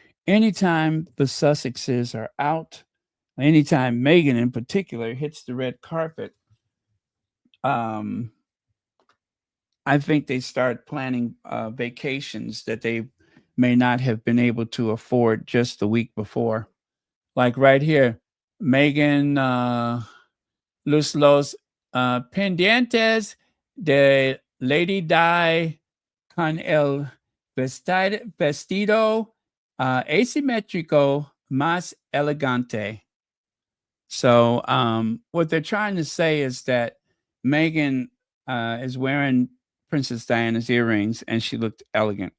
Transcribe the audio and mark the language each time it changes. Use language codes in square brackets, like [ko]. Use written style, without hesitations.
[en] Anytime the Sussexes are out, anytime Meghan in particular hits the red carpet, I think they start planning vacations that they may not have been able to afford just the week before. Like right here, [es] Meghan los pendientes de Lady Di con el vestido asimétrico más elegante. [en] So what they're trying to say is that Meghan is wearing Princess Diana's earrings and she looked elegant.